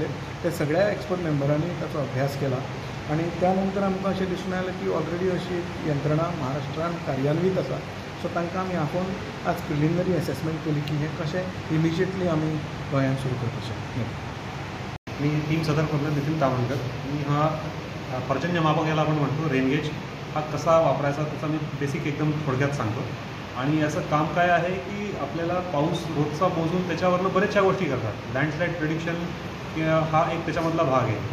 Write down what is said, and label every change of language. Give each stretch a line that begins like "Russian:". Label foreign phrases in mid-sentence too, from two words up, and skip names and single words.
Konkani: ते सगळ्या
English: expert members
Konkani: ताचो अभ्यास केला आनी त्या नंतर आमकां अशें दिसून आयलें की ऑलरेडी अशी एक यंत्रणा महाराष्ट्रान कार्यान्वीत आसा. सो तांकां आमी आपोवन आज
English: preliminary assessment
Konkani: केली की हें कशें इमिजिएटली आमी गोंयांत सुरू करपाचें.
Marathi: मी टीम सतर्क नितीन तावणकर. मी हा पर्जन्यमापक याला आपण म्हणतो रेनगेज हा कसा वापरायचा त्याचा मी बेसिक एकदम थोडक्यात सांगतो. आणि याचं काम काय आहे की आपल्याला पाऊस रोजचा मोजून त्याच्यावरनं बऱ्याचशा गोष्टी करतात.
English: landslide prediction
Marathi: हा एक त्याच्यामधला भाग आहे.